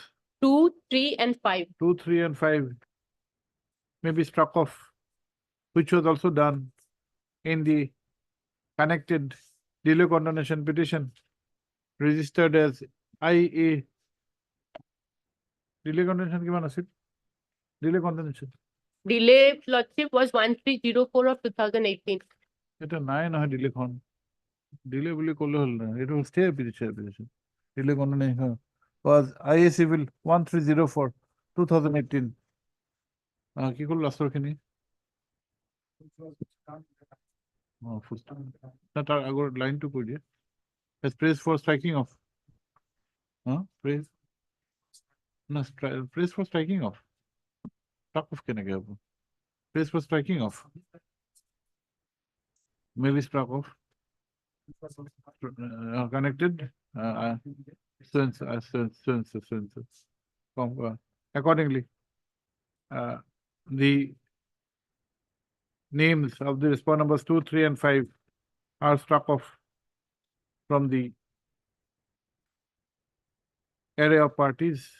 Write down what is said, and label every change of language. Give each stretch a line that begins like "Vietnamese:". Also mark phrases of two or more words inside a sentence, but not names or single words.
English: 2, 3 and 5. 2, 3 and 5 may be struck off, which was also done in the connected delay condonation petition registered as IA. Delay condonation
Assamese: কিমান আছিল?
English: Delay condonation. Delay, Lordship, was 1304 of 2018.
Assamese: এটা নাই নহয় delay খন। Delay বুলি ক'লে হ'ল না, এইটো
English: stay petition. Delay condonation was IA civil 1304 2018.
Assamese: কি ক'লো লাষ্টৰ খিনি?
English: Full stop.
Assamese: না তাৰ আগৰ লাইনটো কৈ দিয়ে।
English: Has praised for striking off. Praise. No, praise for striking off. Struck off
Assamese: কেনেকে হ'ব?
English: Praise for striking off. Maybe struck off. Connected. Accordingly, the names of the respondent numbers 2, 3, and 5 are struck off from the array of parties.